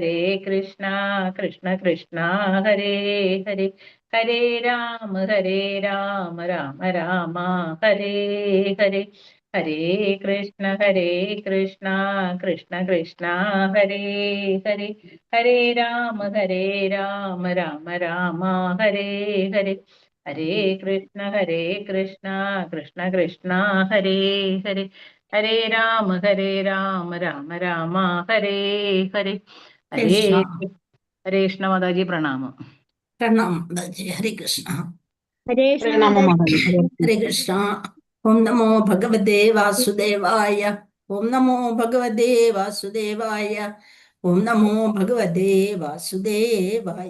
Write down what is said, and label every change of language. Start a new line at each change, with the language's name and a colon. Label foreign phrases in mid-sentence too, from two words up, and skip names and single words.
Sanskrit: കൃഷ്ണ കൃഷ്ണ ഹരേ ഹരേ ഹരേ രാമ രാമ രാമ ഹരേ ഹരേ ഹരേ കൃഷ്ണ കൃഷ്ണ കൃഷ്ണ ഹരേ ഹരേ ഹരേ രാമ രാമ രാമ ഹരേ ഹരേ ഹരേ കൃഷ്ണ കൃഷ്ണ കൃഷ്ണ ഹരേ ഹരേ ഹരേ രാമ രാമ രാമ ഹരേ ഹരേ ഹരേ കൃഷ്ണ. ഹരേ കൃഷ്ണ മാതാജി പ്രണാമം. പ്രണാമം മാതാജി. ഹരേ കൃഷ്ണ. ഹരേ പ്രണാമം മാതാജി. ഹരേ കൃഷ്ണ. ഓം നമോ ഭഗവതേ വാസുദേവായ. ഓം നമോ ഭഗവതേ വാസുദേവായ. ഓം നമോ ഭഗവതേ വാസുദേവായ.